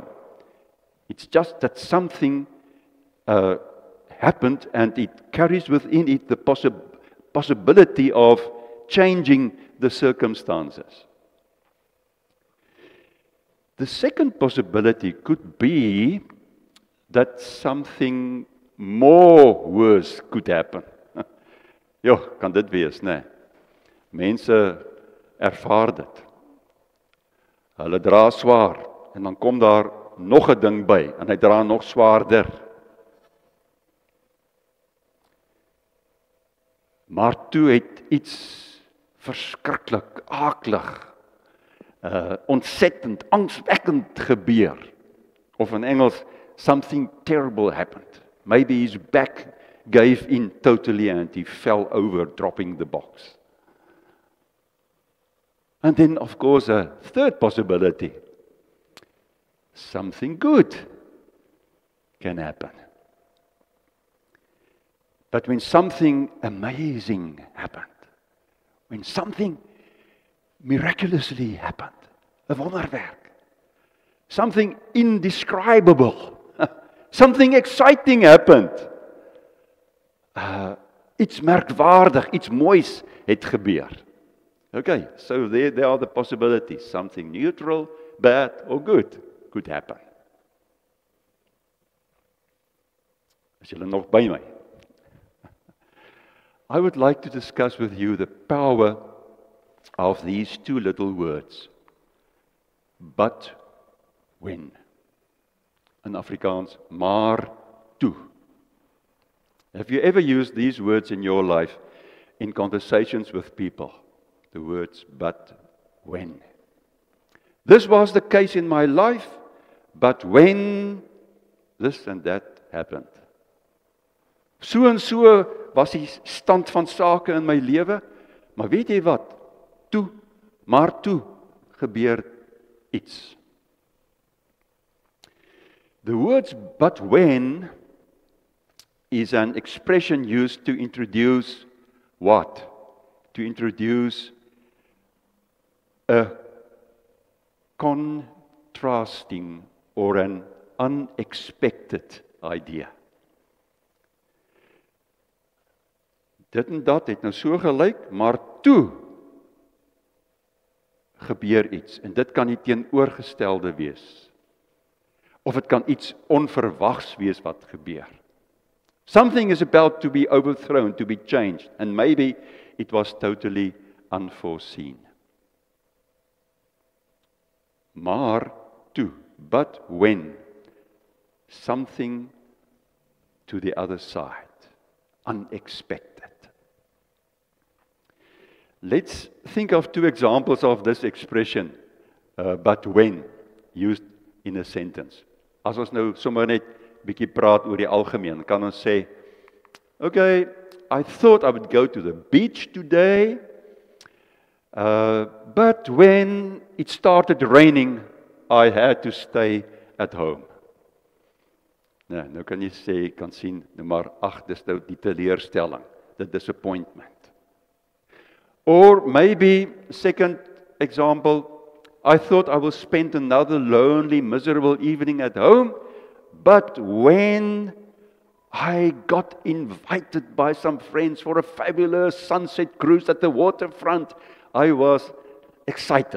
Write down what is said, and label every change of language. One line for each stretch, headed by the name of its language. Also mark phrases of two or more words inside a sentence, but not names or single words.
English: It's just that something happened and it carries within it the possibility of changing the circumstances. The second possibility could be that something more worse could happen.
Afrikaans: Ja, kan dit wees, né? Mense ervaar dit. Hulle dra swaar en dan kom daar nog 'n ding by en hy dra nog swaarder. Maar toe het iets verskriklik, aaklig, ontsettend, angswekkend gebeur. Of in Engels,
English: something terrible happened. Maybe his back gave in totally and he fell over, dropping the box. And then, of course, a third possibility. Something good can happen. But when something amazing happened, when something miraculously happened,
Afrikaans: 'n wonderwerk,
English: something indescribable, something exciting happened,
Afrikaans: iets merkwaardig, iets moois het gebeur.
English: Okay, so there are the possibilities. Something neutral, bad or good could happen.
Afrikaans: Is julle nog by my?
English: I would like to discuss with you the power of these 2 little words. But when.
Afrikaans: In Afrikaans, maar toe.
English: Have you ever used these words in your life in conversations with people? The words, but when. This was the case in my life, but when this and that happened.
Afrikaans: So en so was die stand van sake in my lewe, maar weet jy wat? Maar toe gebeur iets.
English: The words but when is an expression used to introduce what? To introduce a contrasting or an unexpected idea.
Afrikaans: dit en dat het nou so gelyk, maar toe gebeur iets en dit kan die teenoorgestelde wees. Of dit kan iets onverwags wees wat gebeur.
English: Something is about to be overthrown, to be changed, and maybe it was totally unforeseen.
Afrikaans: Maar toe,
English: but when, something to the other side, unexpected. Let's think of two examples of this expression, but when, used in a sentence.
Afrikaans: As ons nou sommer net bietjie praat oor die algemeen, kan ons sê,
English: okay, I thought I would go to the beach today, but when it started raining, I had to stay at home.
Afrikaans: Nou kan jy sê, kan sien, maar dis nou die teleurstelling,
English: the disappointment. Or maybe, second example, I thought I will spend another lonely, miserable evening at home, but when I got invited by some friends for a fabulous sunset cruise at the waterfront, I was excited.